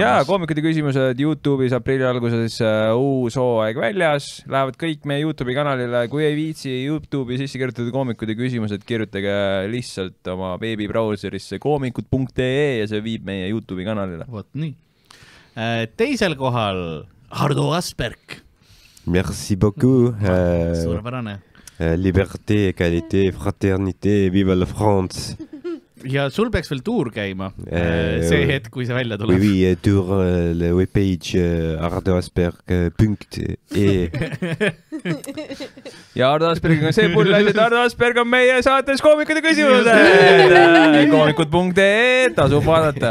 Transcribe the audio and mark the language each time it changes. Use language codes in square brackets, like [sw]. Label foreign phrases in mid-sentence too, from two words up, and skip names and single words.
[et] Jaa, koomikud ja küsimused YouTube'is aprilli alguses uus hooaeg väljas. Lähevad kõik meie YouTube'i kanalile. Kui ei viitsi YouTube'i sisse kirjutada koomikud ja küsimused, kirjutage lihtsalt oma beebibrauserisse koomikud.ee ja see viib meie YouTube'i kanalile. Vot nii. Teisel kohal Hardo Asperg. [fr] Merci beaucoup. [et] Suurepärane. [fr] Liberté, égalité, fraternité, vive la France. [et] Ja sul peaks veel tuur käima see hetk, kui see välja tuleb. [fr] Oui, tuur le webpage ardoasperg.ee. [et] Ja Ardo Aspergiga on see pull asi, et Ardo Asperg on meie saates koomikud ja küsimused. Koomikud.ee, tasub vaadata.